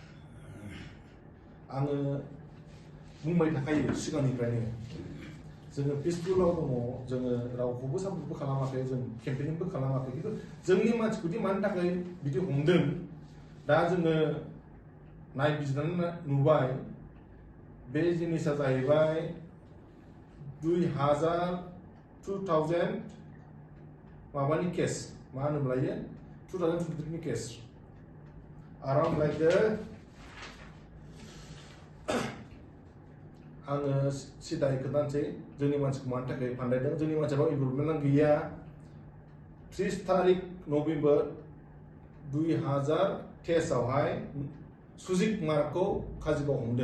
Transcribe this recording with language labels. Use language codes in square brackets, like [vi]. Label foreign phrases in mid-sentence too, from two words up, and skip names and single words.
[brx] आङो बुंबाय थाखायो सिगांनिफ्रायनो, जोङो पिसफुलाव दङ, जोङो रावखौबो सापर्टबो खालामाखै, जों केम्पेनिंबो खालामाखै, खिन्थु जोंनि मानसिखौदि मानि थाखाय बिदि हमदों दा जोङो नायबिजिरनानै नुबाय। बे जिनिसा जाहैबाय 2000 माबानि केस, मा होनोमोनलाय 2023 नि केस, [en] around like the [brx] आङो सिदायै खोन्थानोसै जोंनि मानसिखौ मानि थाखाय फान्दायदों। जोंनि मानसियाव इनभल्भमेन्टआ गैया। 30 तारिख नभेम्बर 2023 आवहाय सुजित कुमारखौ काजिगाव हमदों।